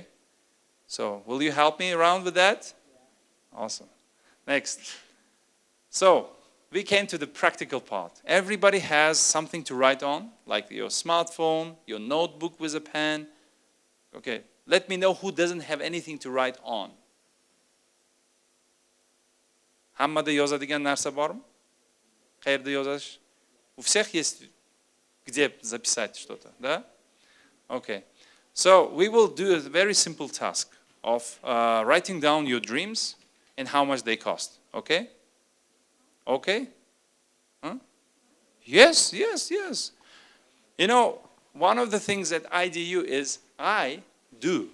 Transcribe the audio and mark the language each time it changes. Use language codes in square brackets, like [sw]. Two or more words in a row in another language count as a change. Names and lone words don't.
[en] So will you help me around with that? Yeah. Awesome. Next. So we came to the practical part. Everybody has something to write on, like your smartphone, your notebook with a pen. Okay, let me know who doesn't have anything to write on. [uz] Hammada yozadigan narsa bormi? Qayerda yozish? [ru] У всех есть где записать что-то, да? [en] Okay. So we will do a very simple task of writing down your dreams and how much they cost, okay? Okay? Huh? Yes, yes, yes. You know, one of the things that I do is I do.